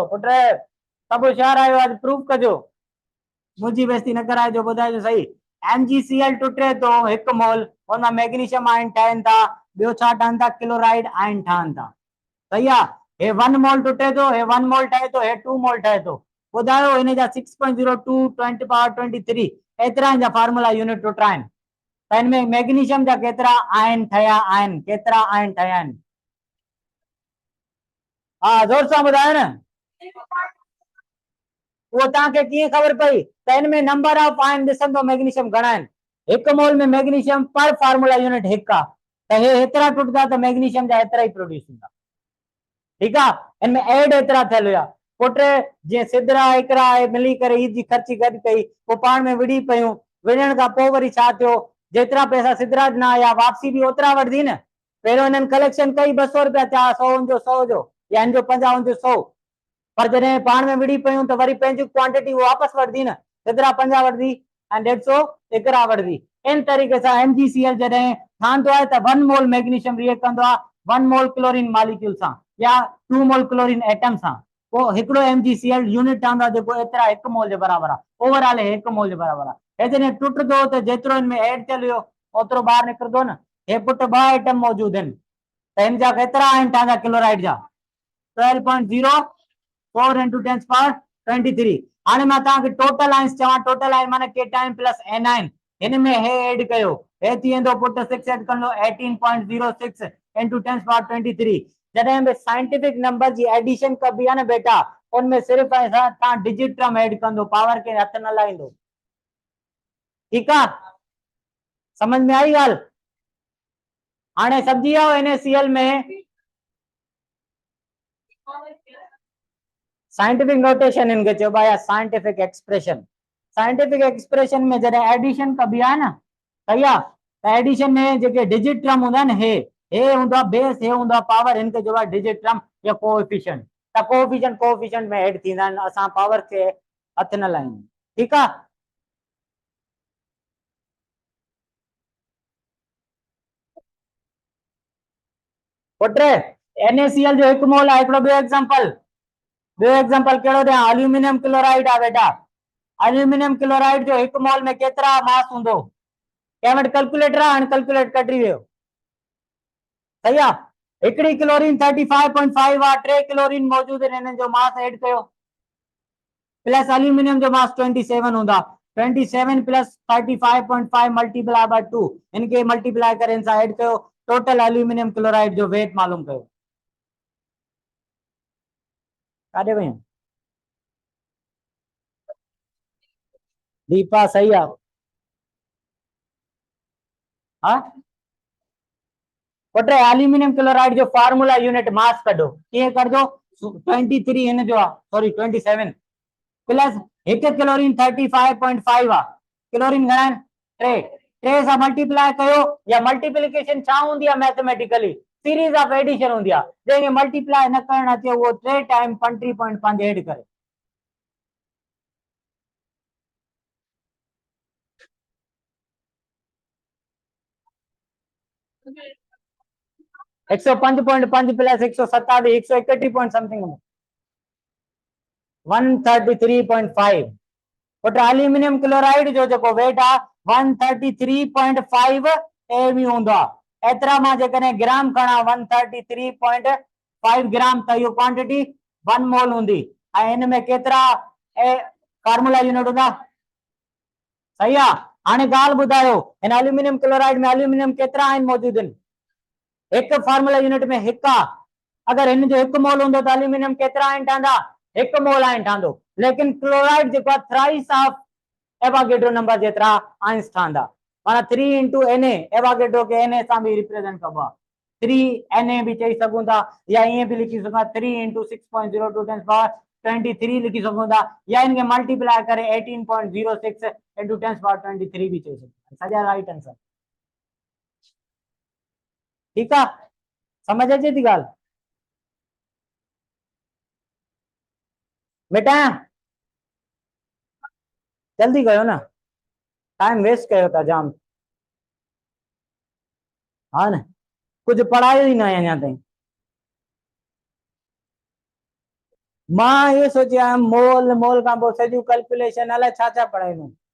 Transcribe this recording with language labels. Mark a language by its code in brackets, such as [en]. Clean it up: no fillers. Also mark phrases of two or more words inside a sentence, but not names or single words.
[sd] पुट सभु होशियार आहियो, अॼु प्रूफ कजो, मुंहिंजी बेइज़ती न कराइजो। ॿुधाइजो सही। MgCl टुटे थो 1 मोल, हुन मैग्नीशियम आयन ठहनि था, ॿियो छा ठहनि था, क्लोराइड आयन ठहनि था। सही आहे। हे 1 मोल टुटे थो, हे 1 मोल ठहे थो, हे 2 मोल ठहे थो। ॿुधायो हिन जा 6.02 10 [en] to power [sd] 23 एतिरा जा [en] formula unit [sd] टुटा आहिनि। त इनमें मैग्नीशियम जा केतिरा आयन ठहिया आहिनि, केतिरा आयन ठहिया आहिनि। हाँ जोर सां ॿुधायो न। वो तव्हांखे कीअं ख़बर पई त इनमें [en] number of ion [sd] ॾिसंदो मैग्नीशियम घणा आहिनि। 1 मोल में मैग्नीशियम पर [en] formula unit [sd] 1 आहे, त हे हेतिरा टुटंदा त मैग्नीशियम जा हेतिरा ई प्रोड्यूस थींदा। ठीकु आहे। इनमें ऐड एतिरा थियल हुया। पुट जीअं सिदरा हिकिड़ा मिली करे ईद जी ख़र्ची गॾु कई, पोइ पाण में विड़ी पियूं, विढ़ण खां पोइ वरी छा थियो, जेतिरा पैसा सिदरा ॾिना या वापसी बि ओतिरा वठंदी न। पहिरियों हिननि कलेक्शन कई 200 रुपया, थिया 100 जो 100 जो या हिन जो 50 जो 100, पर जॾहिं पाण में विड़ी पियूं त वरी पंहिंजी क्वांटिटी वापसि वठंदी न। सिदरा 50 वठंदी ऐं 150 एकरा वठंदी। इन तरीक़े सां MgCl जॾहिं ठहंदो आहे त 1 मोल मैग्नीशियम रिएक्ट कंदो आहे 1 मोल क्लोरीन मॉलिक्यूल सां या 2 मोल क्लोरीन एटम सां, पोइ हिकिड़ो MgCl यूनिट ठहंदो आहे जेको एतिरा 1 मोल जे बराबर आहे। ओवरऑल 1 मोल जे बराबर आहे। हे जॾहिं टुटंदो त जेतिरो इनमें ऐड थियल हुयो ओतिरो ॿाहिरि निकिरंदो न। हे पुट 2 एटम मौजूद आहिनि, त हिन जा केतिरा आहिनि तव्हांजा क्लोराइड जा, 12.04 [en] into 10 power 23। [sd] हाणे मां तव्हांखे [en] total ions [sd] चवां, [en] total ion [sd] माने [en] cation plus anion, [sd] हिन में हे ऐड कयो, हे थी वेंदो पुट 6 ऐड कंदो 18.06 [en] into 10 power 23। [sd] जॾहिं बि [en] scientific number [sd] जी एडिशन कबी आहे न बेटा, उनमें सिर्फ ऐसा तव्हां [en] digit term add [sd] कंदो, पावर के हथ न लाईंदो। ठीकु आहे, समझ में आई ॻाल्हि। हाणे सम्झी वियो NaCl में [en] scientific notation [sd] इनके चइबो आहे, [en] scientific expression. scientific expression [sd] में जॾहिं एडिशन कबी आहे न, सही आहे, त एडिशन में जेके [en] digit term [sd] हूंदा आहिनि, हे हूंदो आहे बेस, हे हूंदो आहे पावर, हिनखे चइबो आहे डिजिट टर्म या कोएफिशिएंट। त कोएफिशिएंट में ऐड थींदा आहिनि, असां पावर खे हथ न लायूं। ठीकु आहे। पुट NaCl जो 1 मोल आहे। हिकिड़ो ॿियो एग्जांपल कहिड़ो ॾियां, [en] aluminium chloride [sd] आहे बेटा। [en] aluminium chloride [sd] जो 1 मोल में केतिरा मास हूंदो, कंहिं वटि कैलकुलेटर आहे, हाणे कैलकुलेट कढी वियो। सही आहे। हिकिड़ी क्लोरीन 35.5 आहे, 3 क्लोरीन मौजूद आहिनि, हिननि जो मास ऐड कयो, [en] plus aluminium [sd] जो मास 27 हूंदा, [en] 27 plus 35.5 multiply by 2, [sd] इनके मल्टीप्लाई करे इन सां ऐड कयो, [en] total aluminium chloride [sd] जो वेट मालूम कयो। काॾे वयूं? दीपा सही आहे। हाँ पुट [en] aluminium chloride [sd] जो [en] formula unit mass [sd] कढो, कीअं कढो, 23 हिन जो आहे, [en] sorry 27 plus 1 chlorine 35.5 [sd] आहे, क्लोरीन घणा आहिनि 3, टे सां मल्टीप्लाई कयो या मल्टीप्लिकेशन छा हूंदी आहे [en] mathematically series of addition [sd] हूंदी आहे जंहिंखे मल्टीप्लाई न करणु अचे उहो 3 टाइम 35.5 ऐड करे 105.5 [en] plus 127 131 point something 133.5 but aluminium chloride [sd] जो जेको वेट आहे 133.5 एवी हूंदो आहे एतिरा मां जेकॾहिं ग्राम खणा 133.5 ग्राम त इहो क्वांटिटी 1 मोल हूंदी ऐं हिन में केतिरा [en] formula unit [sd] हूंदा सही आहे हाणे ॻाल्हि ॿुधायो हिन [en] aluminium chloride [sd] में एल्यूमिनियम केतिरा आहिनि मौजूद आहिनि हिकु [en] formula unit [sd] में हिकु आहे अगर हिन जो 1 मोल हूंदो त एल्यूमिनियम केतिरा आहिनि ठहंदा 1 मोल आहिनि ठहंदो लेकिन क्लोराइड जेको आहे [en] thrice of Avogadro number [sd] जेतिरा आइंस ठहंदा माना [en] 3 into Na [sd] एवोगैड्रो के Na सां भी रिप्रेजेंट कबो आहे 3 Na भी चई सघूं था या ईअं भी लिखी सघूं 3 [en] into 6.02 10 power 23 [sd] लिखी सघूं था या इनके मल्टीप्लाई करे 18.06 [en] into 10 power 23 [sd] भी चई सघूं सॼा [en] right answer [hi] ठीक है [sd] समझ अचे थी ॻाल्हि बेटा जल्दी कयो ना [en] time waste [sd] कयो था जाम हाँ न कुछ पढ़ायो ही ना अञा ताईं मां ये सोचिया मोल मोल का पोइ सॼियूं कैलकुलेशन अलाए छा छा पढ़ाईंदुमि